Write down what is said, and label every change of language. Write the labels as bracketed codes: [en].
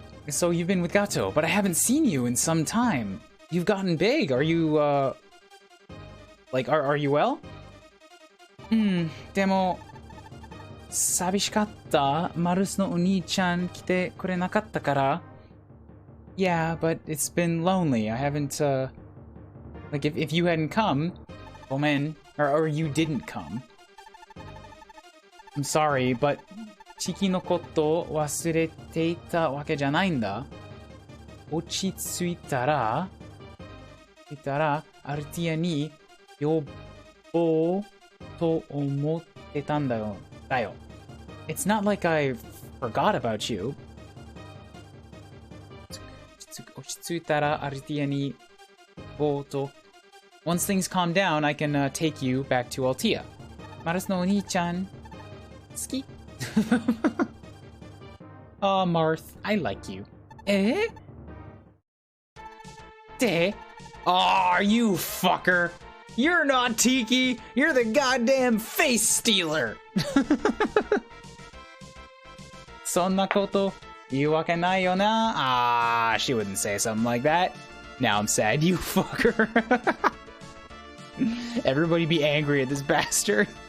[en] So you've been with Gato, but I haven't seen you in some time. You've gotten big. Are you, like, are you well? [ja] でも、寂しかった。マルスのお兄ちゃん来てくれなかったから。 [en] Yeah, but it's been lonely. I haven't, like, if you hadn't come, ごめん, or you didn't come. I'm sorry, but [ja] チキのこと忘れていたわけじゃないんだ。落ち着いたら、アルティアに呼ぼうと思ってたんだよ。 [en] It's not like I forgot about you. [ja] 落ち着いたらアルティアに呼ぼうと。 [en] Once things calm down, I can take you back to Altea. [ja] マルスのお兄ちゃん、好き? [en] Oh, Marth, I like you. Eh? Oh, you fucker. You're not Tiki. You're the goddamn face stealer. [ja] そんなこと言うわけないよな. [en] Ah, she wouldn't say something like that. Now I'm sad, you fucker. Everybody be angry at this bastard.